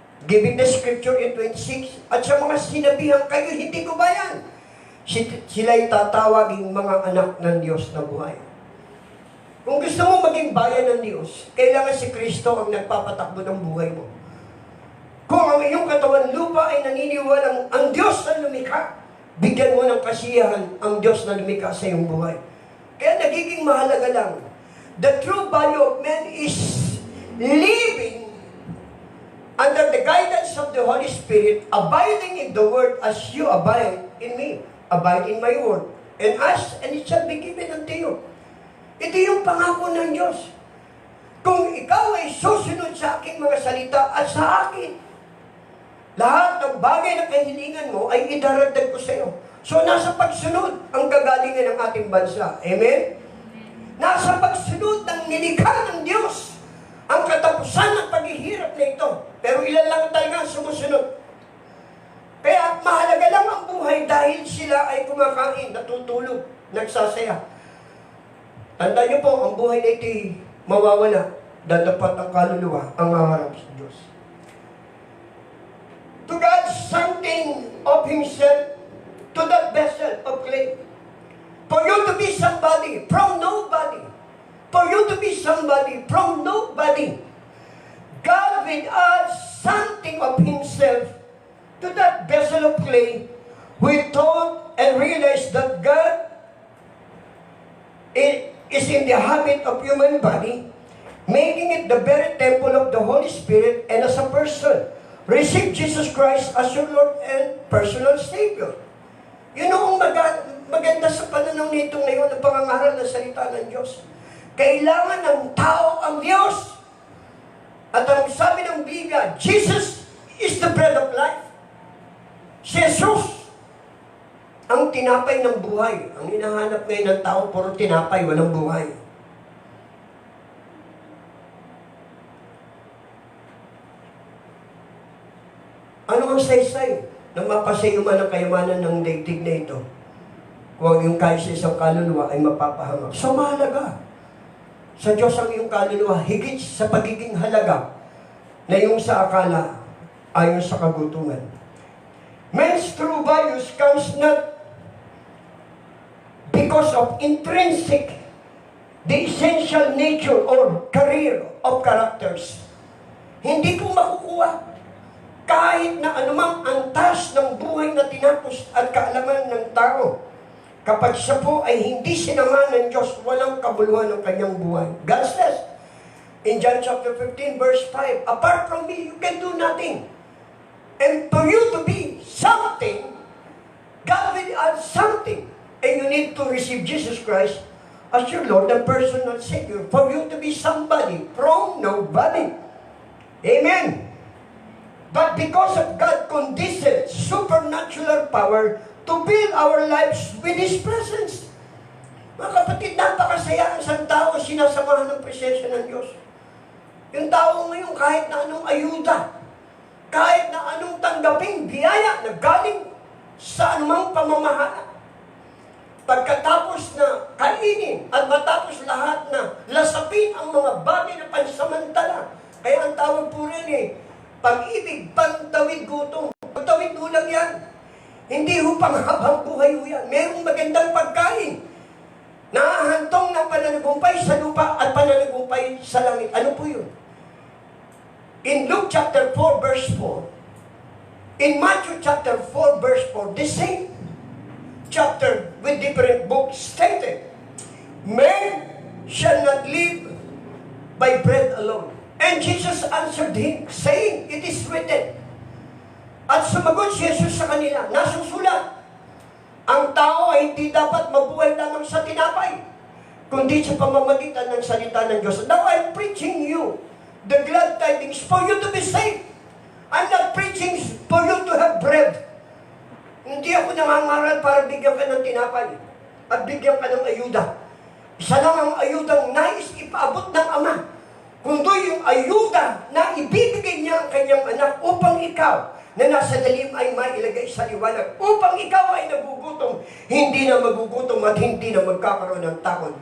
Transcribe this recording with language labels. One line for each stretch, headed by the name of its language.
English: Giving the scripture in 26,
Filipino: at sa mga sinabihan kayo hindi ko bayan, sila'y tatawaging mga anak ng Diyos na buhay. Kung gusto mo maging bayan ng Diyos, kailangan si Kristo ang nagpapatakbo ng buhay mo. Kung ang iyong katawan lupa ay naniniwalang ang Diyos na lumikha, bigyan mo ng kasiyahan ang Diyos na lumikha sa iyong buhay. Kaya nagiging mahalaga lang.
English: The true value of man is living under the guidance of the Holy Spirit, abiding in the Word as you abide in me. Abide in my Word. And ask, and it shall be given unto you.
Filipino: Ito yung pangako ng Diyos. Kung ikaw ay susunod sa aking mga salita at sa akin, lahat ng bagay na kahilingan mo ay idaragdag ko sa iyo. So, nasa pagsunod ang kagalingan ng ating bansa. Amen? Nasa pagsunod ng nilikha ng Diyos ang katapusan ng paghihirap na ito. Pero ilan lang talaga sumusunod. Kaya mahalaga lang ang buhay dahil sila ay kumakain, natutulog, nagsasaya. Tandaan niyo po, ang buhay na ito'y mawawala. Dadapat ang kaluluwa ang maharap sa Diyos.
English: To God something of Himself to that vessel of clay. For you to be somebody from nobody. For you to be somebody from nobody. God will add something of Himself to that vessel of clay. We thought and realized that God is in the habit of human body, making it the very temple of the Holy Spirit, and as a person, receive Jesus Christ as your Lord and personal Savior.
Filipino: Yun ang maganda sa pananaw nito ngayon ng pangangaral ng salita ng Diyos. Kailangan ng tao ang Diyos. At ang sabi ng Biblia,
English: Jesus is the bread of life.
Filipino: Si Jesus, ang tinapay ng buhay. Ang hinahanap ngayon ng tao, puro tinapay, walang buhay. Ano ang saysay na mapasayuman ang kayamanan ng daigdig na ito? Kung ang iyong kaisa isang kaluluwa ay mapapahamak. So mahalaga. Sa Diyos ang iyong kaluluwa, higit sa pagiging halaga na yung sa akala ayon sa kagutungan.
English: Man's true values comes not because of intrinsic, the essential nature or career of characters.
Filipino: Hindi po makukuha kahit na anumang antas ng buhay na tinapos at kaalaman ng tao. Kapag siya po ay hindi sinama ng Diyos, walang kabuluhan ng kanyang buhay.
English: God says, in John chapter 15, verse 5, apart from me, you can do nothing. And for you to be something, God will add something. And you need to receive Jesus Christ as your Lord and personal Savior for you to be somebody from nobody. Amen. But because of God conditioned supernatural power to build our lives with His presence.
Filipino: Mga kapatid, napakasaya ang isang tao sinasamahan ng presensya ng Diyos. Yung tao ngayon kahit na anong ayuda, kahit na anong tanggaping biyaya na galing sa anumang pamamahala, pagkatapos na kainin at matapos lahat na lasapin ang mga bagay na pansamantala. Kaya ang tawag po rin pag-ibig, pantawid gutom. Pantawid lang yan. Hindi ho panghabang buhay ho yan. Merong magandang pagkain. Nakahantong ng pananagumpay sa lupa at pananagumpay sa langit. Ano po yun?
English: In Luke chapter 4 verse 4, in Matthew chapter 4 verse 4, the same chapter with different books stated, men shall not live by bread alone. And Jesus answered him, saying, it is written.
Filipino: At sumagot si Jesus sa kanila, nasusulat, ang tao ay hindi dapat mabuhay lamang sa tinapay, kundi sa pamamagitan ng salita ng Diyos.
English: Now I'm preaching you the glad tidings for you to be saved. I'm not preaching for you to have bread.
Filipino: Hindi ako nangangaral para bigyan ka ng tinapay at bigyan ka ng ayuda. Isa lang ang ayudang nais ipaabot ng Ama, kundi yung ayuda na ibibigay niya ang kanyang anak upang ikaw na nasa dalim ay mailagay sa liwanag, upang ikaw ay nagugutom, hindi na magugutom at hindi na magkakaroon ng takot.